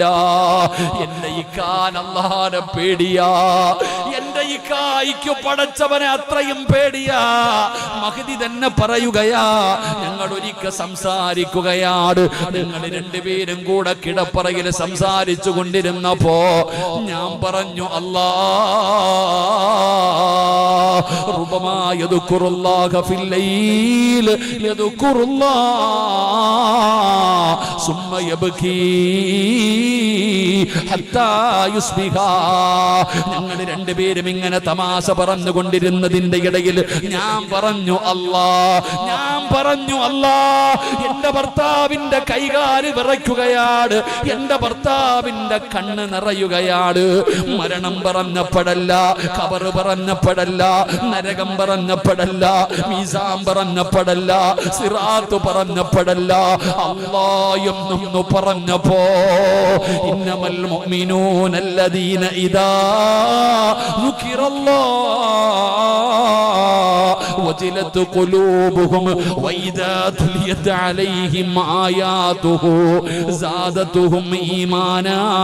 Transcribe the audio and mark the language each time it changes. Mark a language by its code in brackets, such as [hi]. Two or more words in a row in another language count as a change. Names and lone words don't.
[ml] എന്റെ ഇക്കാൻ അല്ലാഹനെ പേടിയാ, എന്റെ ഇക്കായിക്ക് പടച്ചവനെ അത്രയും പേടിയാ. മഹദി തന്നെ പറയുകയാ, ഞങ്ങൾ ഒരിക്കൽ സംസാരിക്കുകയാണ്, ഞങ്ങൾ രണ്ടുപേരും കൂടെ കിടപ്പറയിൽ സംസാരിച്ചു കൊണ്ടിരുന്നപ്പോ ഞാൻ പറഞ്ഞു, [ar] ربما يذكر الله في الليل يذكر الله ثم يبكي حتى يصبح. [ml] ഞങ്ങൾ രണ്ടുപേരും ഇങ്ങനെ തമാശ പറഞ്ഞുകൊണ്ടിരുന്നതിന്റെ ഇടയിൽ ഞാൻ പറഞ്ഞു അല്ലാ, എന്റെ ഭർത്താവിന്റെ കൈകാല് വിറയ്ക്കുകയാണ്, എന്റെ ഭർത്താവിന്റെ കണ്ണ് നിറയുകയാണ്. മരണം പറഞ്ഞപ്പോഴല്ല, ഖബർ പറഞ്ഞപ്പോഴല്ല, നരകം പറഞ്ഞപ്പോഴല്ല, മീസാൻ പറഞ്ഞപ്പോഴല്ല, സിറാത്ത് പറഞ്ഞപ്പോഴല്ല, അല്ലാഹ് എന്നൊന്നു പറഞ്ഞപ്പോ [ar] إنما المؤمنون الذين إذا ذكر الله وجلت قلوبهم وإذا تليت عليهم آياته زادتهم إيمانا